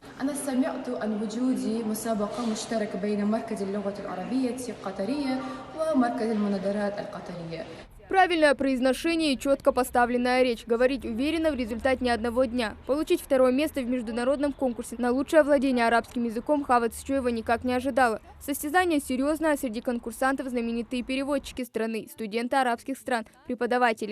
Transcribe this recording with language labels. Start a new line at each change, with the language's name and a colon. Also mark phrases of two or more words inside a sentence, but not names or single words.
Arabic: أنا سمعت عن وجود مسابقة مشتركة بين مركز اللغة العربية القطرية ومركز المناظرات القطرية.
Russian: Правильное произношение и четко поставленная речь. Говорить уверенно в результате ни одного дня. Получить второе место в международном конкурсе на лучшее владение арабским языком Хава Цичуева никак не ожидала. Состязание серьезное, а среди конкурсантов знаменитые переводчики страны, студенты арабских стран, преподаватели.